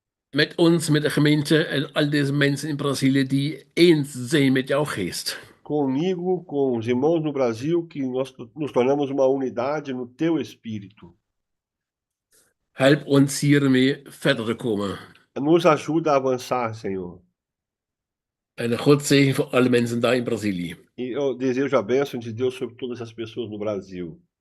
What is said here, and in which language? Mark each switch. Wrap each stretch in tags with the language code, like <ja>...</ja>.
<nl>Met ons, met de gemeente en al deze mensen in Brazilië die eens zijn met jouw geest.</nl> <pt>Comigo, com os irmãos no Brasil, que nós nos tornamos uma unidade no teu espírito.</pt> <nl>Help ons hiermee verder te komen.</nl> <pt>Nos ajuda a avançar, Senhor.</pt> <nl>En God zegen voor alle mensen daar in Brazilië.</nl> <pt>E eu desejo a bênção de Deus sobre todas as pessoas no Brasil.</pt>